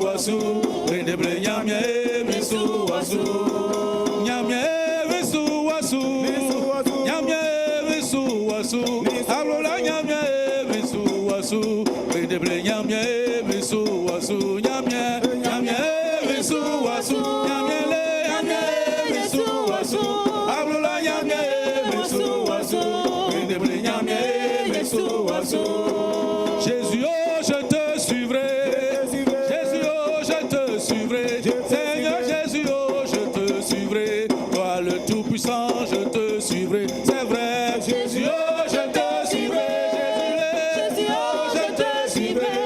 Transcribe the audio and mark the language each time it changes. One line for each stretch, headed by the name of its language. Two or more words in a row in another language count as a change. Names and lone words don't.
Ewe: wasu, bendeble nyamia mesu wasu, nyamia mesu wasu, nyamia mesu wasu, ablola nyamia mesu wasu, bendeble nyamia mesu wasu, nyamia nyamia mesu wasu, nyamia le nyamia mesu wasu, ablola nyamia mesu wasu, bendeble nyamia mesu wasu.
French: Jésus, oh, je te suivrai. Jésus, oh, je te suivrai. Seigneur Jésus, oh, je te suivrai. Toi, le Tout-Puissant, je te suivrai. C'est vrai, Jésus, oh, je te suivrai. Jésus, oh, je te suivrai.